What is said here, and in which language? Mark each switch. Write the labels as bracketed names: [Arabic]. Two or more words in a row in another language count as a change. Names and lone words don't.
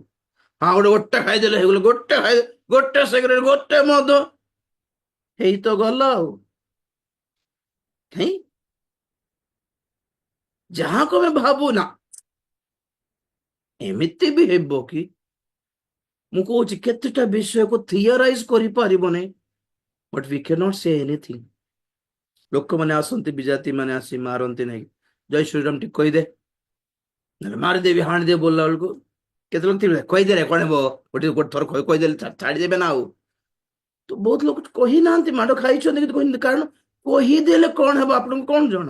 [Odia] ହଁ ଗୋଟେ ଗୋଟେ ଖାଇଦେଲେ ହେଇଗଲା, ଗୋଟେ ସିଗାରେଟ, ଗୋଟେ ମଦ, ହେଇ ତ ଗଲା ଆଉ। କାଇଁ ଯାହାକୁ ଆମେ ଭାବୁ ନା ଏମିତି ବି ହେବ କି, ମୁଁ କହୁଛି କେତେଟା ବିଷୟକୁ ଥିଓରାଇଜ କରିପାରିବନି, [English] but we can not say anything. [Odia] ଲୋକମାନେ ଆସନ୍ତି, ବିଜାତି ମାନେ ଆସି ମାରନ୍ତି ନାହିଁ, ଜୟ ଶ୍ରୀରାମ ଟିକେ କହିଦେ, ନହେଲେ ମାରିଦେବି ହାଣିଦେବି ବୋଲିଲା ବେଳକୁ କେତେ ଲୋକ ଥିବେ କହିଦେଲେ କଣ ହେବ, ଗୋଟେ ଥର କହିଦେଲେ ଛାଡିଦେବେ ନା ଆଉ। ତ ବହୁତ ଲୋକ କହିନାହାନ୍ତି, ମାଡ ଖାଇଛନ୍ତି କିନ୍ତୁ କହିନାହାନ୍ତି, କାରଣ କହିଦେଲେ କଣ ହେବ ଆପଣଙ୍କୁ କଣ ଜଣା।